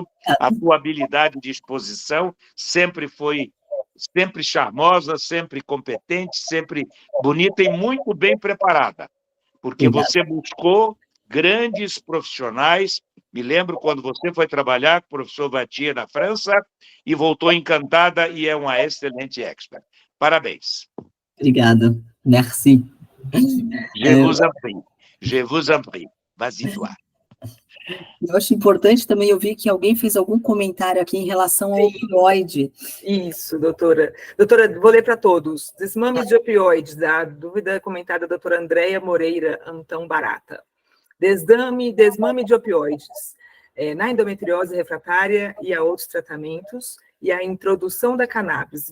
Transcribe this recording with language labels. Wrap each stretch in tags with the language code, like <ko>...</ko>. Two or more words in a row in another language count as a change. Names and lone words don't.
<pt>A tua habilidade de exposição sempre foi charmosa, sempre competente, sempre bonita e muito bem preparada. Porque você buscou grandes profissionais. Me lembro quando você foi trabalhar com o professor Vatier na França e voltou encantada e é uma excelente expert. Parabéns. Obrigada.</pt> <fr>Merci. Je vous en prie. Je vous en prie. Vas-y, toi.</fr> <pt>Eu acho importante também, eu vi que alguém fez algum comentário aqui em relação ao opioide. Isso, doutora. Doutora, vou ler para todos. Desmame de opioides, a dúvida comentada da doutora Andréia Moreira Antão Barata. Desmame de opioides, na endometriose refratária e a outros tratamentos, e a introdução da cannabis.</pt>